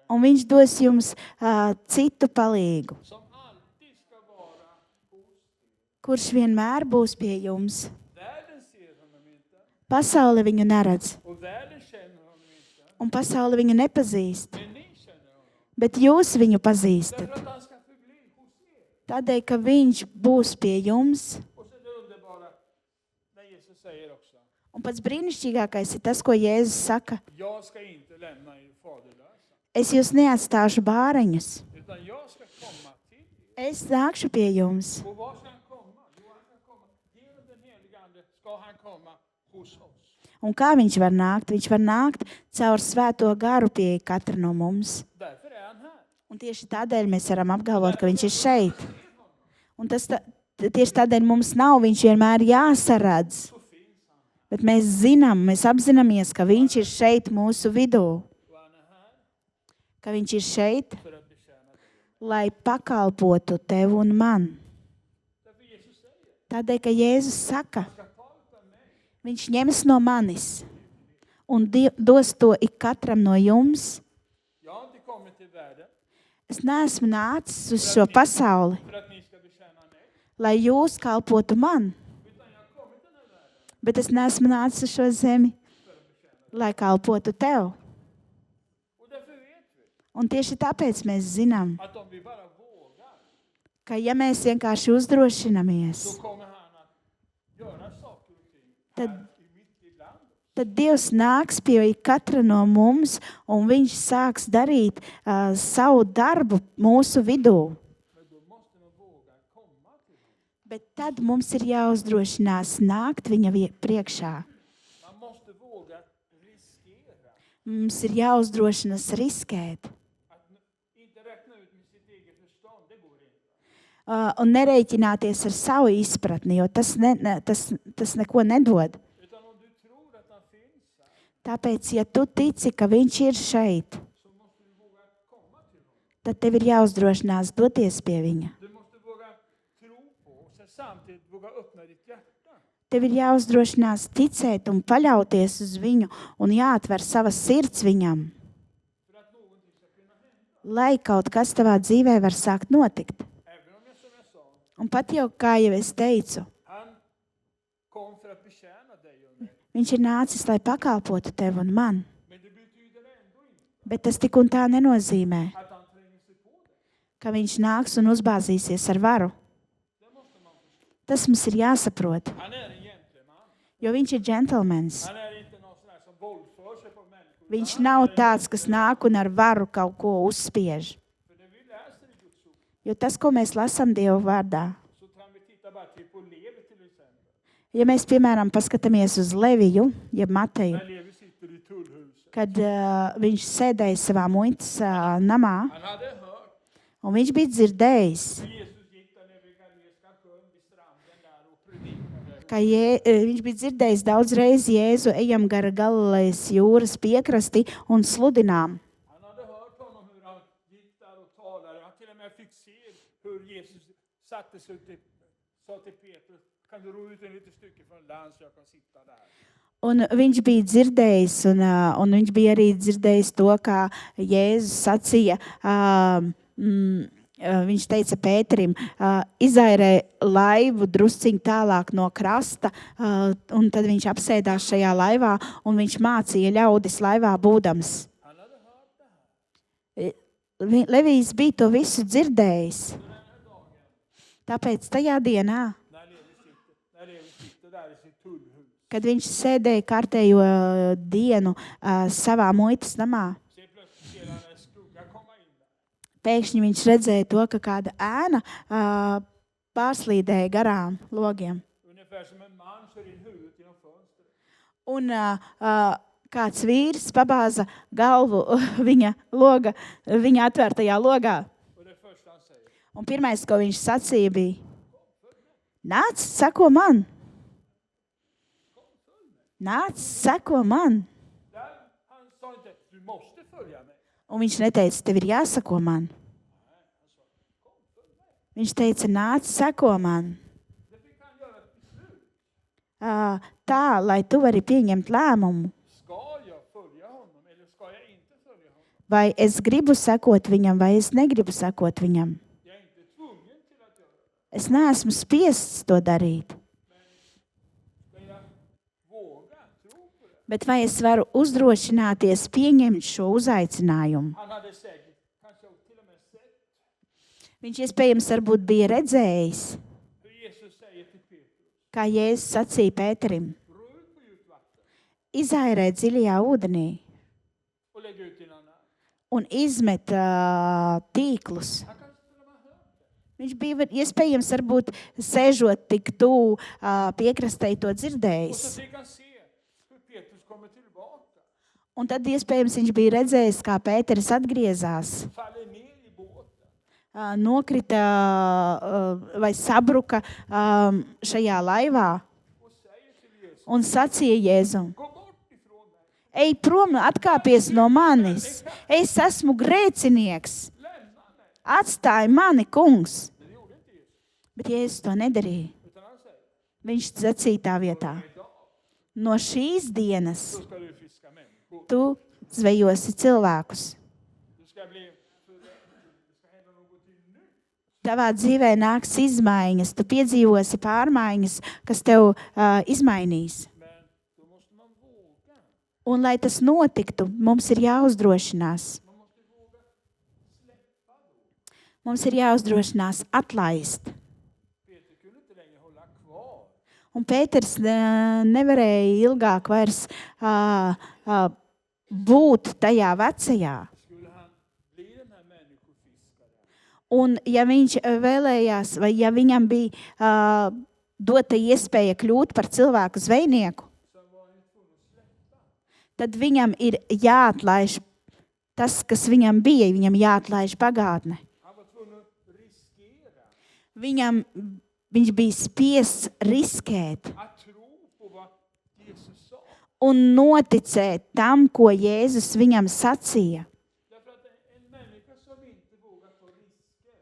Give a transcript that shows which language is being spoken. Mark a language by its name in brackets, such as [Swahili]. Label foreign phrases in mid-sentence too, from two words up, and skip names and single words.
[Latvian] un viņš dos jums citu palīgu, [Swedish] Som alltid ska vara hos er. [Latvian] kurš vienmēr būs pie jums. [Swedish] Världen ser honom inte. [Latvian] Pasaule viņu neredz, [Swedish] Och världen känner honom inte. [Latvian] un pasaule viņu nepazīst, [Swedish] Men ni känner honom. [Latvian] bet jūs viņu pazīstat. [Swedish] Därför att han ska förbli hos er. [Latvian] Tādēļ, ka viņš būs pie jums. [Swedish] Och så det underbara när Jesus säger också. [Latvian] Un pats brīnišķīgākais ir tas, ko Jēzus saka. [Swedish] Jag ska inte lämna er faderlösa. [Latvian] Es jūs neatstāšu bāreņus. [Swedish] Utan jag ska komma till er. [Latvian] Es nākšu pie jums. [Swedish] Och var ska han komma? Jo, han ska komma. Genom den helige Ande ska han komma hos oss. [Latvian] Un kā viņš var nākt? Viņš var nākt caur svēto garu pie katra no mums. [Swedish] Därför är han här. [Latvian] Un tieši tādēļ mēs varam apgalvot, ka viņš ir šeit. Un tieši tādēļ mums nav viņš vienmēr jāsaredz. [Swedish] Så finns han. [Latvian] Bet mēs zinām, mēs apzināmies, ka viņš ir šeit mūsu vidū. [Swedish] Och han är här [Latvian] Ka viņš ir šeit, [Swedish] för att betjäna dig. [Latvian] lai pakalpotu tev un man. [Swedish] Därför Jesus säger. [Latvian] Tādēļ, ka Jēzus saka, [Swedish] Han ska ta utav mig. [Latvian] viņš ņems no manis un dos to ik katram no jums. [Swedish] Jag har inte kommit till världen [Latvian] Es neesmu nācis uz šo pasauli, [Swedish] för att ni ska betjäna mig. [Latvian] lai jūs kalpotu man, [Swedish] Utan jag har kommit till den här världen [Latvian] bet es neesmu nācis uz šo zemi, [Swedish] för att betjäna dig. [Latvian] lai kalpotu tev. [Swedish] Och därför vet vi [Latvian] Un tieši tāpēc mēs zinām, [Swedish] att om vi bara vågar [Latvian] ka ja mēs vienkārši uzdrošinamies, [Swedish] så kommer han att göra saker och ting [Latvian] Tad- [Swedish] här i mitt ibland. [Latvian] tad Dievs nāks pie katra no mums, un viņš sāks darīt savu darbu mūsu vidū. [Swedish] Men då måste man våga komma till honom. [Latvian] Bet tad mums ir jāuzdrošinās nākt viņa priekšā. [Swedish] Man måste våga riskera. [Latvian] Mums ir jāuzdrošinās riskēt. [Swedish] Att inte räkna ut med sitt eget förstånd, det går inte. [Latvian] Un nereiķināties ar savu izpratni, jo tas neko nedod. [Swedish] Utan om du tror att han finns här, [Latvian] Tāpēc, ja tu tici, ka viņš ir šeit, [Swedish] så måste du våga komma till honom. [Latvian] tad tev ir jāuzdrošinās doties pie viņa. [Swedish] Du måste våga tro på och sen samtidigt våga öppna ditt hjärta. [Latvian] Tev ir jāuzdrošinās ticēt un paļauties uz viņu un jāatver savas sirds viņam, [Swedish] För att någonting ska kunna hända. [Latvian] lai kaut kas tavā dzīvē var sākt notikt. [Swedish] Även om jag som jag sa, [Latvian] Un pat jau, kā jau es teicu, [Swedish] han kom för att betjäna dig och mig. [Latvian] viņš ir nācis, lai pakalpotu tev un man. [Swedish] Men det betyder ändå inte [Latvian] Bet tas tik un tā nenozīmē, [Swedish] att han tränger sig på dig. [Latvian] ka viņš nāks un uzbāzīsies ar varu. [Swedish] Det måste man förstå. [Latvian] Tas mums ir jāsaprot, [Swedish] Han är en gentleman. [Latvian] jo viņš ir džentelmens. [Swedish] Han är inte någon sån här som våldför sig på människor. [Latvian] Viņš [Swedish] utan [Latvian] nav [Swedish] han är en [Latvian] tāds, kas nāk un ar varu kaut ko uzspiež. [Swedish] För det vi läser i Guds ord, [Latvian] Jo tas, ko mēs lasām Dieva vārdā, [Swedish] så kan vi titta bara till på Levi till exempel. [Latvian] ja mēs, piemēram, paskatāmies uz Leviju, jeb Mateju, [Swedish] När Levi sitter i tullhuset. [Latvian] kad viņš sēdēja savā muitas namā, [Swedish] Han hade hört [Latvian] un viņš bija dzirdējis, [Swedish] hur Jesus gick där nere vid Galileiska sjön vid stranden där och predikade. [Latvian] ka viņš bija dzirdējis daudz reizi Jēzu ejam gara Galilejas jūras piekrasti un sludinām. [Swedish] Han hade hört honom hur han gick där och talade. Han till och med fick se hur Jesus satte sig ut sa till Petrus, kan du ro ut en litet stycke från land så jag kan sitta där. [Latvian] Un viņš bija dzirdējis, un viņš bija arī dzirdējis to, kā Jēzus sacīja, viņš teica Pēterim, izairē laivu drusciņ tālāk no krasta, un tad viņš apsēdās šajā laivā, un viņš mācīja ļaudis laivā būdams. [Swedish] Han hade hört det här. [Latvian] Levijs bija to visu dzirdējis. Tāpēc tajā dienā, [Swedish] När Levi sitter där i sitt tullhus. [Latvian] kad viņš sēdēja kārtējo dienu savā muitas namā, [Swedish] Så plötsligt ser han en skugga komma in där. [Latvian] pēkšņi viņš redzēja to, ka kāda ēna pārslīdēja garām logiem. [Swedish] Ungefär som en man kör in huvudet genom fönstret. [Latvian] Un kāds vīrs pabāza galvu viņa atvērtajā logā. [Swedish] Och det första han säger, [Latvian] Un pirmais, ko viņš sacīja, bija: Nāc, seko man! Nāc, seko man! [Swedish] där han sa inte, du måste följa mig. [Latvian] Un viņš neteica, tev ir jāsako man. Viņš teica, nāc, seko man. [Swedish] Det fick han göra ett beslut. [Latvian] Tā, lai tu vari pieņemt lēmumu. [Swedish] Ska jag följa honom eller ska jag inte följa honom? [Latvian] Vai es gribu sekot viņam, vai es negribu sekot viņam. [Swedish] Jag är inte tvungen till att göra det. [Latvian] Es neesmu spiests to darīt. [Swedish] Men jag vågar tro på det. [Latvian] Bet vai es varu uzdrošināties pieņemt šo uzaicinājumu? [Swedish] Han hade säkert, kanske till och med sett [Latvian] Viņš iespējams varbūt bija redzējis, [Swedish] hur Jesus säger till Petrus, [Latvian] kā Jēzus sacīja Pēterim, [Swedish] ro ut på djupt vatten [Latvian] izairē dziļajā ūdenī [Swedish] och lägg ut dina nät. [Latvian] un izmet tīklus. [Swedish] Han kanske till och med hört det. [Latvian] Viņš bija iespējams varbūt sēžot tik tuvu piekrastei to [Swedish] Och [Latvian] dzirdējis. [Swedish] så fick han se hur Petrus kommer tillbaka, [Latvian] Un tad iespējams viņš bija redzējis, kā Pēteris atgriezās, [Swedish] faller ner i båten. [Latvian] nokrita vai sabruka šajā laivā [Swedish] Och säger till Jesus, [Latvian] un sacīja Jēzum: [Swedish] gå bort ifrån mig, [Latvian] Ej prom, atkāpies no manis! Es esmu grēcinieks! [Swedish] lämna mig. [Latvian] Atstāj mani, kungs! [Swedish] Men det gjorde inte Jesus, [Latvian] Bet Jēzus to nedarīja. [Swedish] utan han säger, [Latvian] Viņš sacīja tā vietā: [Swedish] idag [Latvian] No šīs dienas [Swedish] så ska du fiska människor. [Latvian] tu zvejosi cilvēkus. [Swedish] Du ska bli, det ska hända någonting nytt. [Latvian] Tavā dzīvē nāks izmaiņas, tu piedzīvosi pārmaiņas, kas tev izmainīs. [Swedish] Men då måste man våga. [Latvian] Un, lai tas notiktu, mums ir jāuzdrošinās. [Swedish] Man måste våga släppa då. [Latvian] Mums ir jāuzdrošinās atlaist. [Swedish] Peter kunde inte längre hålla kvar. [Latvian] Un Pēters nevarēja ilgāk vairs būt tajā vecajā. [Swedish] Skulle han bli den här människofiskaren? [Latvian] Un ja viņš vēlējās, vai ja viņam bija dota iespēja kļūt par cilvēku zvejnieku, [Swedish] Så var han ju tvungen att släppa. [Latvian] tad viņam ir jāatlaiž tas, kas viņam bija, viņam jāatlaiž pagātne. [Swedish] Han var tvungen att riskera [Latvian] Viņš bija spiests riskēt [Swedish] att tro på vad Jesus sa. [Latvian] un noticēt tam, ko Jēzus viņam sacīja. [Swedish] Därför att en människa som inte vågar ta risker,